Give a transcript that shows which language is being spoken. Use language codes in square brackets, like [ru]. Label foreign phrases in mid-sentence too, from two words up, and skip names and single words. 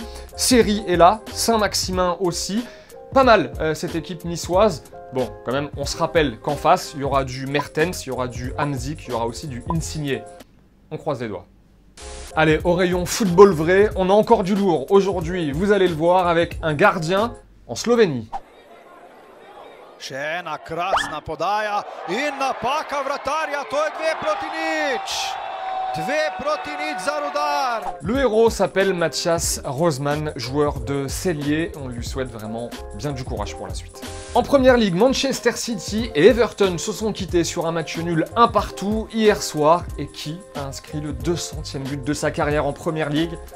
[fr] Seri est là, Saint-Maximin aussi. Pas mal cette équipe niçoise. Bon, quand même, on se rappelle qu'en face, il y aura du Mertens, il y aura du Hamzik, il y aura aussi du Insigne. On croise les doigts. Allez, au rayon football vrai, on a encore du lourd. Aujourd'hui, vous allez le voir, avec un gardien en Slovénie. [sl] Šena krasna podaja in napaka vratarja, to je 2 proti nič. 2 proti nič za Rudar. [fr] Le héros s'appelle Mathias Rosemann, joueur de Celje. On lui souhaite vraiment bien du courage pour la suite. En première ligue, Manchester City et Everton se sont quittés sur un match nul 1 partout hier soir. Et qui a inscrit le 200e but de sa carrière en première ligue?